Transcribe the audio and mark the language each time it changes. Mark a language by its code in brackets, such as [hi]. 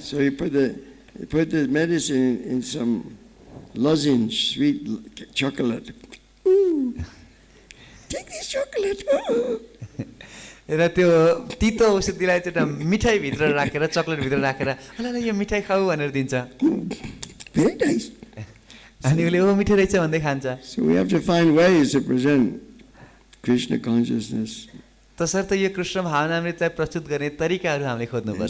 [en] So you put the medicine in some lozenge, sweet chocolate. Ooh, take this chocolate. Oh. [ne] र त्यो तीतो औषधिलाई चाहिँ एउटा मिठाईभित्र राखेर, चक्लेटभित्र राखेर ल यो मिठाई खाऊ भनेर दिन्छ। [en] Very nice. [ne] अनि उसले ओ मिठो रहेछ भन्दै खान्छ। [en] So we have to find ways to present Krishna consciousness. [ne] तसर्थ यो कृष्ण भावनामृतलाई प्रस्तुत गर्ने तरिकाहरू हामीले खोज्नुपर्छ।